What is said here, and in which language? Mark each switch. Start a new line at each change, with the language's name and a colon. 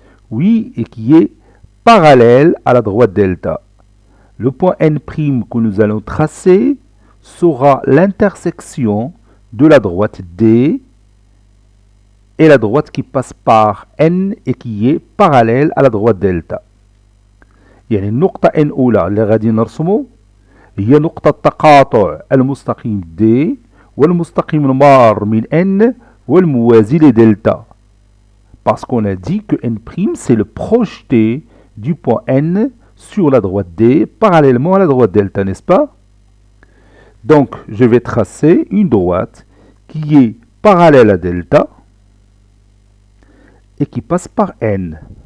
French: Oui, et qui est parallèle à la droite delta. Le point N' que nous allons tracer sera l'intersection de la droite D et la droite qui passe par N et qui est parallèle à la droite delta.
Arabic: يعني النقطة N أولى اللي غادي نرسمو هي نقطة تقاطع المستقيم D والمستقيم المار من N والموازي لدلتا.
French: Parce qu'on a dit que N' c'est le projeté du point N sur la droite D parallèlement à la droite delta, n'est-ce pas? Donc, je vais tracer une droite qui est parallèle à delta et qui passe par N.